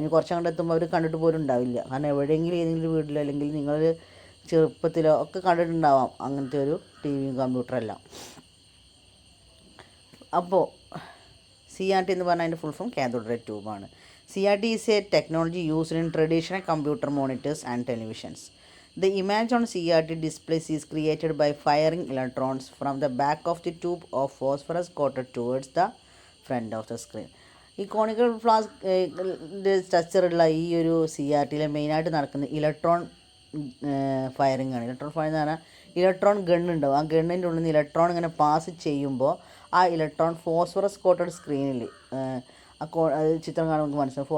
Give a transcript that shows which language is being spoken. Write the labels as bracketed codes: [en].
[ml] ഇനി കുറച്ചങ്ങോട്ട് എത്തുമ്പോൾ അവർ കണ്ടിട്ട് പോലും ഉണ്ടാവില്ല. കാരണം എവിടെയെങ്കിലും ഏതെങ്കിലും വീട്ടിലോ അല്ലെങ്കിൽ നിങ്ങൾ ചെറുപ്പത്തിലോ ഒക്കെ കണ്ടിട്ടുണ്ടാവാം അങ്ങനത്തെ ഒരു TVയും കമ്പ്യൂട്ടറെല്ലാം. അപ്പോൾ CRT എന്ന് പറഞ്ഞാൽ അതിൻ്റെ full form cathode ray ട്യൂബാണ്. [en] CRT is a technology used in traditional computer monitors and televisions. The image on CRT displays is created by firing electrons from the back of the tube of phosphorus coated towards the front of the screen. [ml] ഈ conical ഫ്ലാസ്കിൻ്റെ സ്ട്രക്ചറുള്ള ഈ ഒരു CRTയിലെ മെയിനായിട്ട് നടക്കുന്ന electron firing ആണ്. Electron firing എന്ന് പറഞ്ഞാൽ electron ഗണ്ണുണ്ടാവും. ആ ഗണ്ണിൻ്റെ ഉള്ളിൽ നിന്ന് ഇലക്ട്രോൺ ഇങ്ങനെ പാസ് ചെയ്യുമ്പോൾ ആ ഇലക്ട്രോൺ ഫോസ്ഫറസ് കോട്ടഡ് സ്ക്രീനിൽ അത് ചിത്രം കാണുമ്പോൾ നമുക്ക് മനസ്സിലാവും.